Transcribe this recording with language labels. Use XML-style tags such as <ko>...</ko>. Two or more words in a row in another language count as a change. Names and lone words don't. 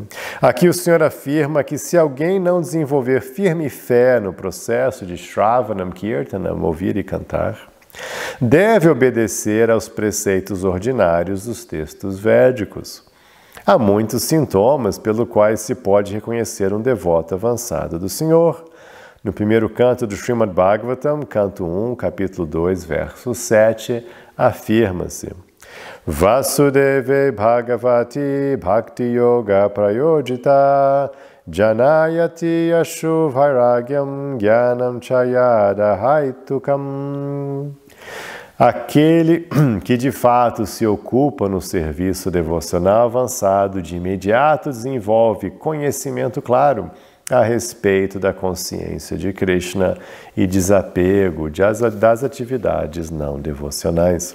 <pt>Aqui o Senhor afirma que se alguém não desenvolver firme fé no processo de</pt> <sa>श्रवणं, कीर्तनम्,</sa> <pt>ouvir e cantar, deve obedecer aos preceitos ordinários dos textos védicos. Há muitos sintomas pelos quais se pode reconhecer um devoto avançado do Senhor. No primeiro canto do Srimad Bhagavatam, canto 1, capítulo 2, verso 7, afirma-se:</pt> <sa>वासुदेवे भगवति भक्ति योग प्रयोजित जनयति आशु वैराग्यं ज्ञानं चयद हैतुकम्.</sa> <pt>Aquele que de fato se ocupa no serviço devocional avançado de imediato desenvolve conhecimento claro a respeito da consciência de Krishna e desapego das atividades não devocionais.</pt>